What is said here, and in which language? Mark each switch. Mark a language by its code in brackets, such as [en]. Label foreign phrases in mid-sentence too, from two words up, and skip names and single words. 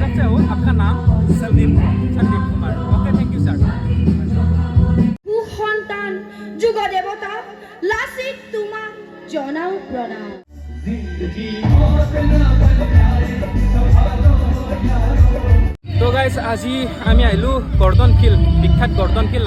[hi] से हो? आपका नाम? संदीप कुमार। [en] okay, thank you sir. [as] সন্তান যুগ দেবতা লাচিত তোমাক জনাও প্ৰণাম। তো গাইজ আজি আমি আহিলোঁ গৰ্ডন ফিল্ড, বিখ্যাত গৰ্ডন ফিল্ড।